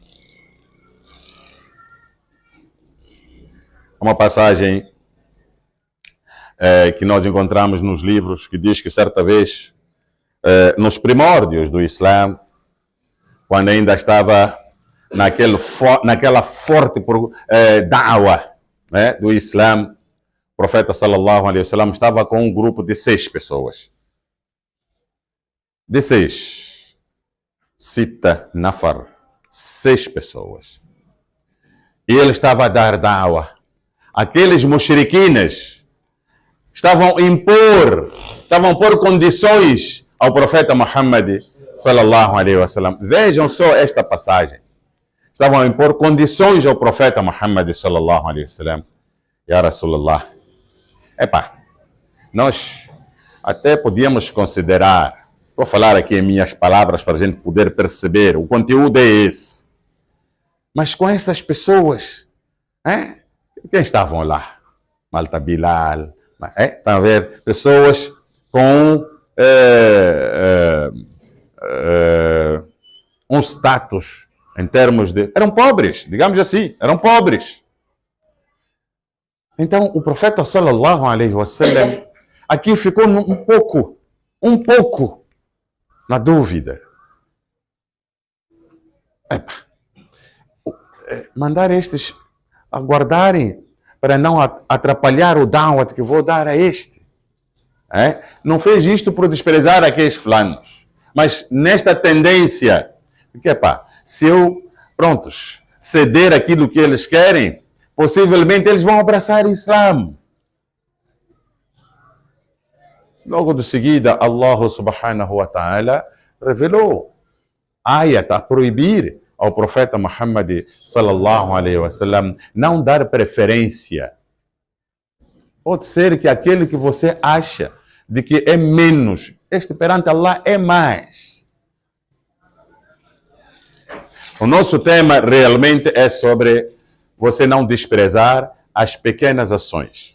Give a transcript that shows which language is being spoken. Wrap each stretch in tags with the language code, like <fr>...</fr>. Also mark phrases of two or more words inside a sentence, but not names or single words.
<pt>Uma passagem que nós encontramos nos livros que diz que certa vez, nos primórdios do Islã, quando ainda estava naquela forte da'wa do Islã, o profeta</pt> <ar>صلى الله عليه وسلم</ar> <pt>estava com um grupo de 6 pessoas. De 6.</pt> <ar>ستة نفر.</ar> <pt>6 pessoas. E ele estava a dar da'wa. Aqueles mushriquines estavam a pôr condições ao profeta Muhammad</pt> <ar>صلى الله عليه وسلم.</ar> <pt>Vejam só esta passagem. Estavam a impor condições ao profeta Muhammad</pt> <ar>صلى الله عليه وسلم. يا رسول الله.</ar> <pt>Nós até podíamos considerar, vou falar aqui em minhas palavras para a gente poder perceber, o conteúdo é esse. Mas com essas pessoas, quem estavam lá? Malta Bilal, estão a ver? Pessoas com um status em termos de... Eram pobres, digamos assim, eram pobres. Então, o profeta</pt> <ar>صلى الله عليه وسلم</ar> <pt>aqui ficou um pouco na dúvida. Mandar estes aguardarem para não atrapalhar o da'wat que vou dar a este. Não fez isto por desprezar aqueles fulanos, mas nesta tendência, porque se eu, ceder aquilo que eles querem, possivelmente eles vão abraçar o Islã. Logo de seguida,</pt> <ar>الله سبحانه وتعالى</ar> <pt>revelou ayat a proibir ao profeta Muhammad</pt> <ar>صلى الله عليه وسلم</ar> <pt>não dar preferência. Pode ser que aquele que você acha de que é menos, este perante Allah é mais. O nosso tema realmente é sobre você não desprezar as pequenas ações.</pt>